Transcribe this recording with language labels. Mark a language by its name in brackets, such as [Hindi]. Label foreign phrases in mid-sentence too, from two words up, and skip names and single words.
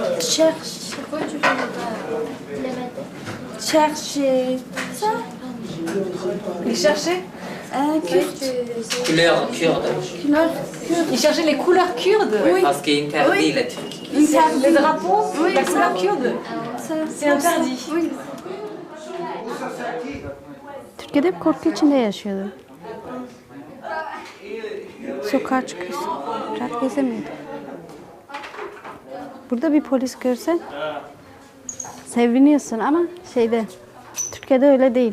[French] Pourquoi tu fais chercher ça? Ils cherchaient? Couleur kurde. Ils cherchaient les couleurs kurdes? Oui. Parce qu'il est interdit la Turquie. Les drapeaux? Oui, la couleur kurde? C'est interdit. Oui. [Turkish] Türkiye'de hep korku içinde yaşıyordu. Sokağa çıkıyorsun. Rahat gezemiyordu. Burada bir polis görsen seviniyorsun ama Türkiye'de öyle değil.